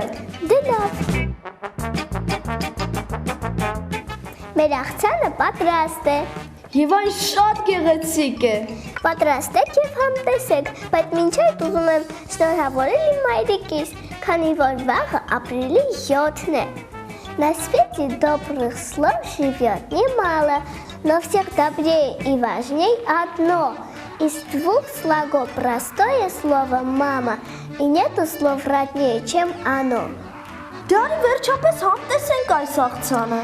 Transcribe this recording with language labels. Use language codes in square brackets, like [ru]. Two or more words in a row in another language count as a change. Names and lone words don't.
[hy] Դե լավ։ Մեր աղցանը պատրաստ է։ Եվ այն շատ գեղեցիկ է։ Պատրաստեք և համտեսեք, բայց մինչ այդ ուզում եմ շնորհավորել իմ մայրիկիս, քանի որ вахը ապրիլի 7-ն է։ [ru] На свете добрых слов живет немало, но всех добрее и важней одно. Из двух слогов простое слово «мама», и нету слов роднее, чем оно. [hy] Դե արի վերջապես համտեսենք այս աղցանը։